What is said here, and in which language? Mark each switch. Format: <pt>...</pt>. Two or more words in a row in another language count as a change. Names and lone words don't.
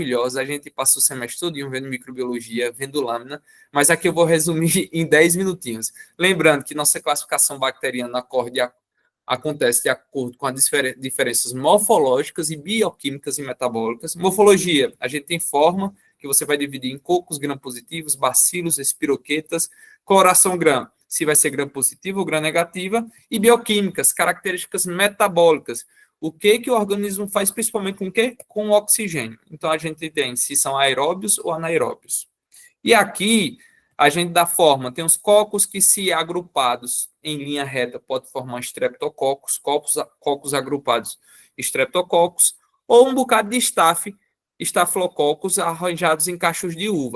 <pt>A gente passou o semestre todo vendo microbiologia, vendo lâmina, mas aqui eu vou resumir em 10 minutinhos. Lembrando que nossa classificação bacteriana acontece de acordo com as diferenças morfológicas e bioquímicas e metabólicas. Morfologia, a gente tem forma que você vai dividir em cocos gram-positivos, bacilos, espiroquetas, coloração gram, se vai ser gram-positiva ou gram-negativa, e bioquímicas, características metabólicas, o que o organismo faz principalmente com o quê? Com o oxigênio. Então, a gente tem se são aeróbios ou anaeróbios. E aqui, a gente dá forma, tem os cocos que, se agrupados em linha reta, pode formar streptococcus, cocos agrupados, streptococcus, ou um bocado de estafilococcus arranjados em cachos de uva.</pt>